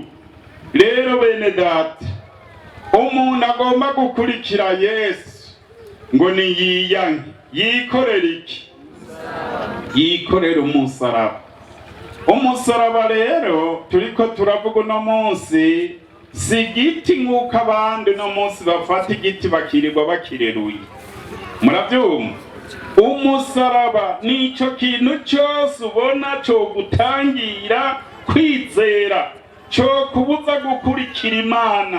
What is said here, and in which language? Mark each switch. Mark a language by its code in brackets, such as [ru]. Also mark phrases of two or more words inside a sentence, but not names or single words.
[rn] Rero bene data, umuntu agomba gukurikira Yesu ngo niyiyanke, yikorera iki? Yikorera umusaraba. Umusaraba rero turiko turavuga uno munsi si igiti nk'uko abandi no munsi bafata igiti bakirirwa bakireruye. Murabyumva? Umusaraba nico kintu cyose ubona cyo gutangira kwizera, cyo kubuza gukurikira Imana.